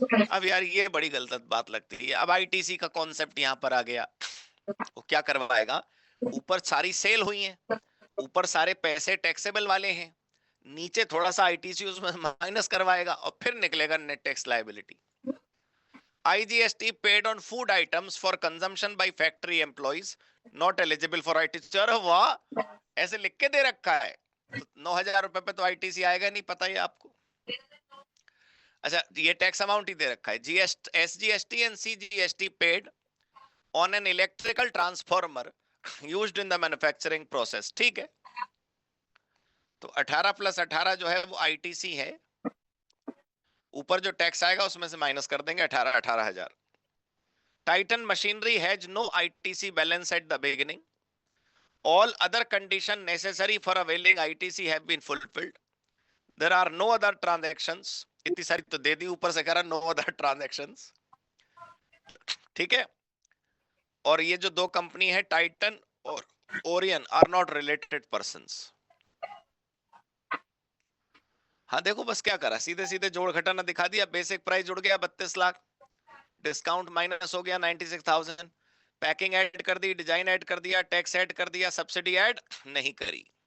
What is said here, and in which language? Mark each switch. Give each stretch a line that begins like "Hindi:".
Hindi: अब यार ये बड़ी गलत बात लगती है। अब आईटीसी का कॉन्सेप्ट यहाँ पर आ गया, वो क्या करवाएगा, ऊपर सारी सेल हुई है, ऊपर सारे पैसे टैक्सेबल वाले हैं, नीचे थोड़ा सा आईटीसी उसमें माइनस करवाएगा और फिर निकलेगा net tax liability.
English: IGST paid on food items for consumption by factory employees not eligible for ITC।
Hindi: अरे वाह, ऐसे लिख के दे रखा है, तो 9,000 रुपए पे तो आईटीसी आएगा नहीं, पता है आपको। अच्छा, ये टैक्स अमाउंट ही दे रखा है, GST,
English: SGST and CGST paid on an electrical transformer used in the manufacturing process।
Hindi: ठीक है, तो 18 + 18 जो है वो आईटीसी है, ऊपर जो टैक्स आएगा उसमें से माइनस कर देंगे 18,000।
English: Titan machinery has no ITC balance at the beginning. All other conditions necessary for availing ITC have been fulfilled. There are no other transactions।
Hindi: इतनी सारी तो दे दी, ऊपर से कह रहा
English: no other transactions।
Hindi: ठीक है, और ये जो दो कंपनी है टाइटन और Orion are not related persons. हाँ देखो बस क्या करा, सीधे सीधे जोड़ घटाना दिखा दिया। बेसिक प्राइस जुड़ गया 32 लाख, डिस्काउंट माइनस हो गया 96,000, पैकिंग ऐड कर दी, डिजाइन ऐड कर दिया, टैक्स ऐड कर दिया, सब्सिडी ऐड नहीं करी।